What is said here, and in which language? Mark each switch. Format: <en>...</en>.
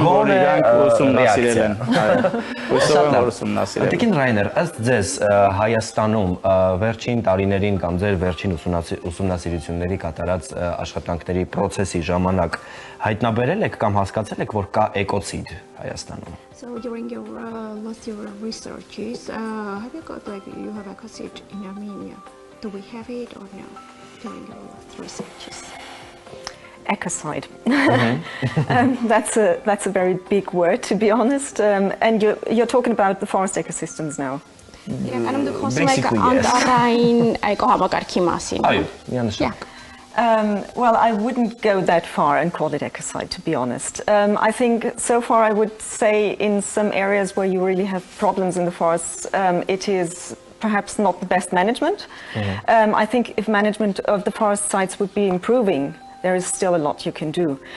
<hy>որ իրանք ուսումնասիրել են։ Հույսով եմ, որ ուսումնասիրել են։ Տիկին Ռայներ, ըստ ձեզ Հայաստանում վերջին տարիներին կամ ձեր վերջին ուսումնասիրությունների կատարած աշխատանքների process-ի ժամանակ հայտնաբերել եք կամ հասկացել եք, որ կա էկոցիդ Հայաստանում։</hy> <en>So during your last year researches, have you got like you have ecocide in Armenia? Do we have it or no during your last researches? Ecocide. That's a very big word, to be honest. And you're talking about the forest ecosystems now.</en> <hy>Իրականում դուք խոսում եք անտառային էկոհամակարգի մասին։ Այո, միանշանակ։</hy> <en>Well, I wouldn't go that far and call it ecocide, to be honest. I think so far I would say in some areas where you really have problems in the forests, it is perhaps not the best management. I think if management of the forest sites would be improving, there is still a lot you can do.</en>